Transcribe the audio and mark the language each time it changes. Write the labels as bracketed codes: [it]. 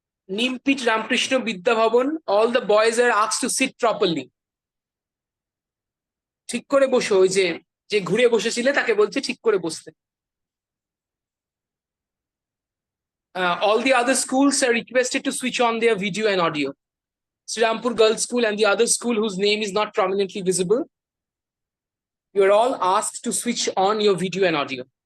[en] Nimpit Ramakrishna Vidya Bhavan, all the boys are asked to sit properly. [bn] ঠিক করে বসো, ওই যে যে ঘুরে বসেছিলে তাকে বলছে ঠিক করে বসতে। [en] All the other schools are requested to switch on their video and audio. Srirampur Girls School and the other school whose name is not prominently visible, you are all asked to switch on your video and audio.